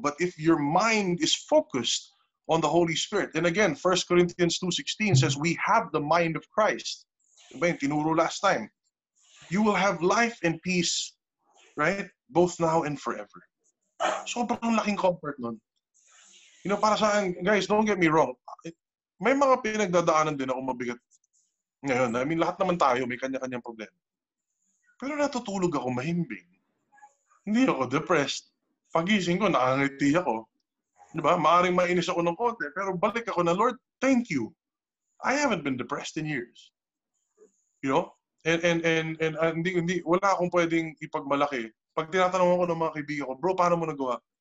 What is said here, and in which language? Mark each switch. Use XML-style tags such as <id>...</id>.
<en>But if your mind is focused on the Holy Spirit, and again, 1 Corinthians 2:16 says, we have the mind of Christ.</en> <tl>Diba yung tinuro</tl> <en>last time? You will have life and peace, right? Both now and forever.</en> <tl>Sobrang laking comfort nun. Para sa akin,</tl> <en>guys, don't get me wrong.</en> <tl>May mga pinagdadaanan din ako mabigat ngayon. I mean, lahat naman tayo may kanya-kanyang problema. Pero natutulog ako mahimbing. Hindi ako depressed. Pagising ko, nakangiti ako. Diba? Maaring mainis ako ng konti, pero balik ako na, Lord, thank you.</tl> <en>I haven't been depressed in years.</en> <tl>And wala akong pwedeng ipagmalaki. Pag tinatanong ako ng mga kaibigan ko, bro, paano mo nagawa?</tl>